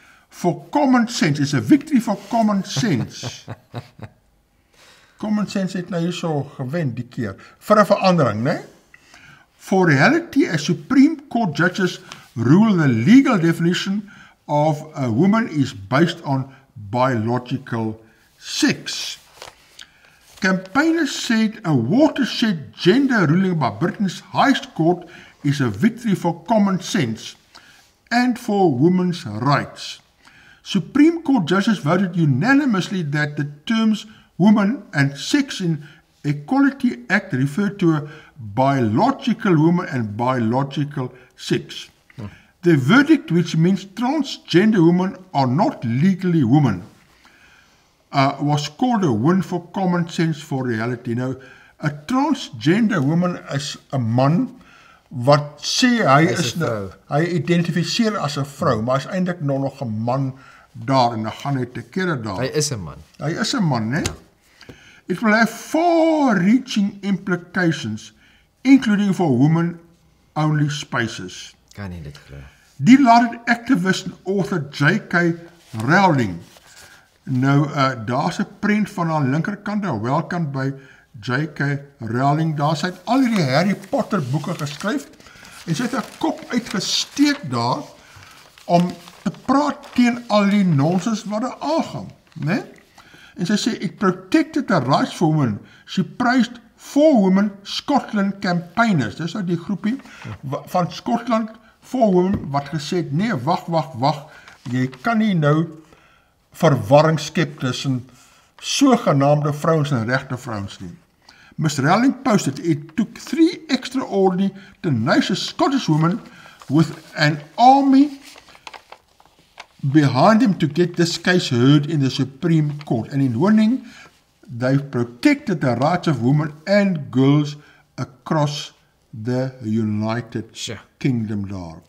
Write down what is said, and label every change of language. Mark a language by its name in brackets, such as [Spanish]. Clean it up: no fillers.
[English] For common sense, [Afrikaans] is 'n [English] victory for common sense. [Afrikaans] Common sense het nou hierso gewen die keer vir 'n verandering, né? [English] For reality, as Supreme Court judges rule the legal definition of a woman is based on biological sex. Campaigners said a watershed gender ruling by Britain's highest court is a victory for common sense and for women's rights. Supreme Court judges voted unanimously that the terms woman and sex in Equality Act refer to a biological woman and biological sex. The verdict, which means transgender women are not legally women, was called a win for common sense for reality. [Afrikaans] Nou, 'n transgender woman is 'n man wat sê hy is nou, hy identifiseer as 'n vrou, maar is eintlik nog 'n man daar en dan gaan hy te kere daar. Hy is 'n man. Hy is 'n man, né? [English] It will have far-reaching implications, including for women-only spaces. [Afrikaans] Kan nie dit glo. Die laat het activist en author J.K. Rowling. Nou, daar's 'n prent van haar linkerkant, daar welkant by J.K. Rowling. Daar sy het al hierdie Harry Potter boeke geskryf en sy het 'n kop uitgesteek daar om te praat teen al die nonsens wat daar aangaan, né? En sy sê, [English] it protected the rights for women. She praised 4 Women Scotland campaigners. [Afrikaans] Dis nou die groepie van Scotland 4 Women wat gesê het, nee, wag, jy kan nie nou verwarring skep tussen sogenaamde vrouens en regte vrouens nie. [English] Ms. Rowling posted, it took 3 extraordinary tenacious Scottish women with an army behind him to get this case heard in the Supreme Court. And in winning, they've protected the rights of women and girls across the United Kingdom [Afrikaans] daar.